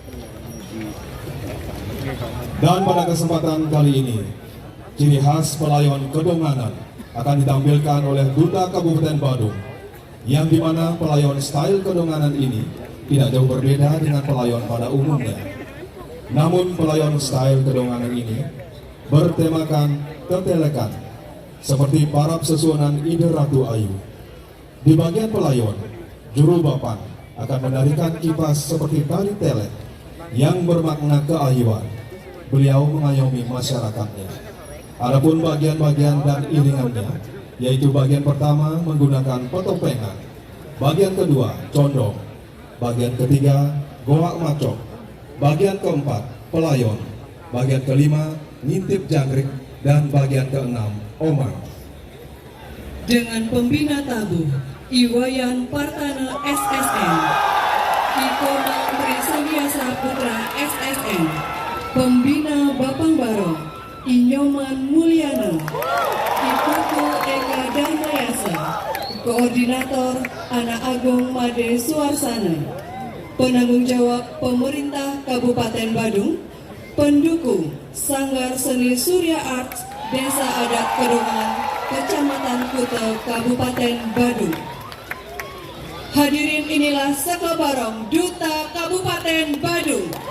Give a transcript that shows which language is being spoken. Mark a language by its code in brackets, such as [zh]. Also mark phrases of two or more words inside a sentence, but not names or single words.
[id] Dan pada kesempatan kali ini, ciri khas pelayon Kedonganan akan ditampilkan oleh Duta Kabupaten Badung, yang dimana pelayon style Kedonganan ini tidak jauh berbeda dengan pelayon pada umumnya. Namun pelayon style Kedonganan ini bertemakan ketelekan, seperti parab sesuonan ide Ratu Ayu. Di bagian pelayon, juru bapan akan menarikan kipas seperti tari telek yang bermakna keayuan. Beliau mengayomi masyarakatnya. Adapun bagian-bagian dan iringannya, yaitu bagian pertama menggunakan petopengan, bagian kedua condong, bagian ketiga goak macok, bagian keempat pelayon, bagian kelima ngintip jangkrik, dan bagian keenam omang. Dengan pembina tabuh Iwayan Partana SSN, Ikomang Trisadiasa Putra SSN, pembina Bapang Barong Inyoman Mulyana, Iputu Eka Dharmayasa, Koordinator Anak Agung Made Suarsana, penanggung jawab pemerintah Kabupaten Badung, pendukung Sanggar Seni Surya Arts Desa Adat Kedonganan, Kecamatan Kuta, Kabupaten Badung. Hadirin, inilah Saka Barong Duta Kabupaten Badung.